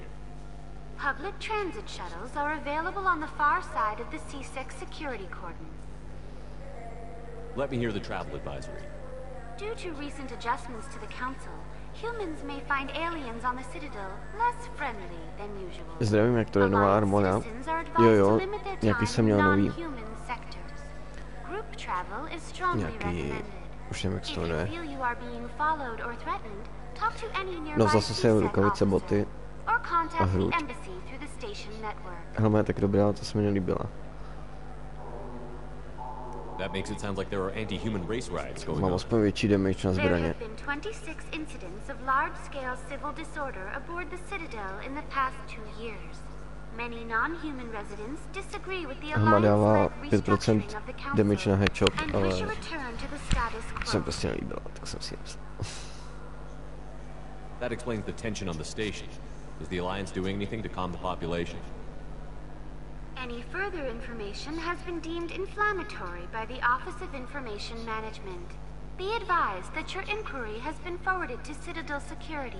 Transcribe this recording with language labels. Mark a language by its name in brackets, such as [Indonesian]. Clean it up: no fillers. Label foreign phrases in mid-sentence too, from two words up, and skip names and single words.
[English] Public transit shuttles are available on the far side of the CSEC security cordon. Let me hear the travel advisory. Due to recent adjustments to the Council, humans may find aliens on the Citadel less friendly than usual. [Czech] Zdravím, jak to je nová armona. [English] Citizens are [Czech] Jo, [English] advised [Czech] jo, [English] to limit their [Czech] nějaký [English] time [Czech] jsem [English] in [Czech] měl nový. [English] non-human sectors. Group travel is strongly [Czech] Nějaký, [English] recommended. [Czech] už nevím, jak se [English] If [Czech] to [English] you [Czech] jmenuje. [English] feel you are being followed or threatened, talk to any nearby [Czech] No zase jsem [English] CSEC [Czech] rukavice, [English] officer, [Czech] boty [English] or [Czech] a [English] contact the [Czech] hruď. [English] embassy through the station network. [Czech] Helma je tak dobrá, to se mi nelíbila. [English] That makes it sound like there are anti-human race riots going [Czech] Mám [English] on. [Czech] aspoň větší damage na [English] There [Czech] zbraně. [English] have been 26 incidents of large-scale civil disorder aboard the Citadel in the past 2 years. Many non-human residents disagree with the [Czech] Helma dává [English] alliance-led [Czech] 5% [English] restructuring of the [Czech] damage na [English] council [Czech] headshot, [English] and [Czech] ale [English] wish a return to the status [Czech] to se mi [English] quo. [Czech] prostě nelíbila, tak jsem si nepsal. [English] That explains the tension on the station. Is the Alliance doing anything to calm the population? Any further information has been deemed inflammatory by the Office of Information Management. Be advised that your inquiry has been forwarded to Citadel Security.